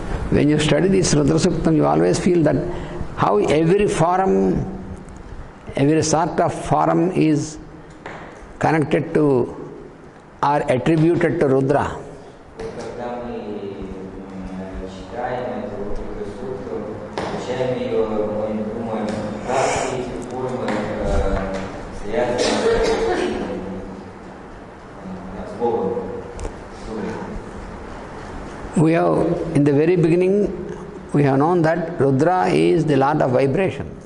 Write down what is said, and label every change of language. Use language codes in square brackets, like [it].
[en] When you study this Rudrasuktam, you always feel that how every form, every sort of form is connected to or attributed to Rudra. [ru] Когда мы читаем эту Рудрасукту, изучаем ее, мы думаем, как все эти формы связаны с Богом, с Рудрой. [en] We have, in the very beginning, we have known that Rudra is the Lord of vibration.